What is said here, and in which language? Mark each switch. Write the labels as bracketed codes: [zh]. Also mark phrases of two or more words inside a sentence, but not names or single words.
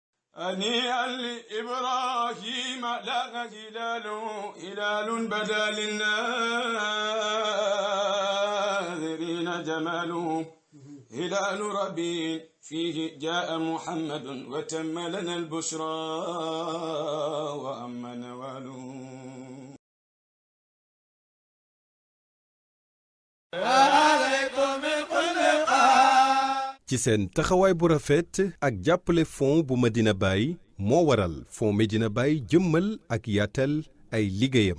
[ar] هنيئا لإبراهيم لاغ هلال بدا للناظرين جماله هلال ربيع فيه جاء محمد وتم لنا البشرى وأما نواله [wo] ci seen taxawaay bu rafet ak jàppale fond bu Medina Baye moo waral fond Medina Baye jëmmal ak yaatal ay liggéeyam.